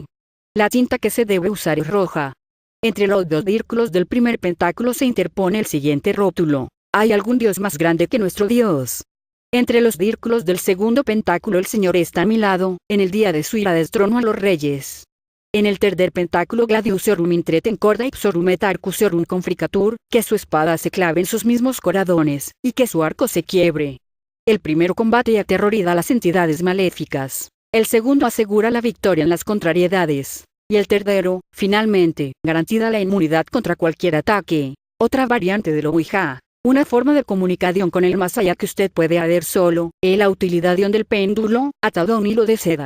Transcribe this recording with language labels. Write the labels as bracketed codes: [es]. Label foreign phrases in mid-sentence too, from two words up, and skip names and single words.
[es] La tinta que se debe usar es roja. Entre los 2 círculos del primer pentáculo se interpone el siguiente rótulo: ¿hay algún Dios más grande que nuestro Dios? Entre los círculos del segundo pentáculo: el Señor está a mi lado, en el día de su ira destronó a los reyes. [la] En el tercer pentáculo: gladiusorum intreten corda ipsorum et arcusorum confricatur, [es] que su espada se clave en sus mismos corazones, y que su arco se quiebre. El primero combate y aterroriza a las entidades maléficas. El segundo asegura la victoria en las contrariedades. Y el tercero, finalmente, garantiza la inmunidad contra cualquier ataque. Otra variante del Ouija. Una forma de comunicación con el más allá que usted puede hacer solo, es la utilización del péndulo, atado a un hilo de seda.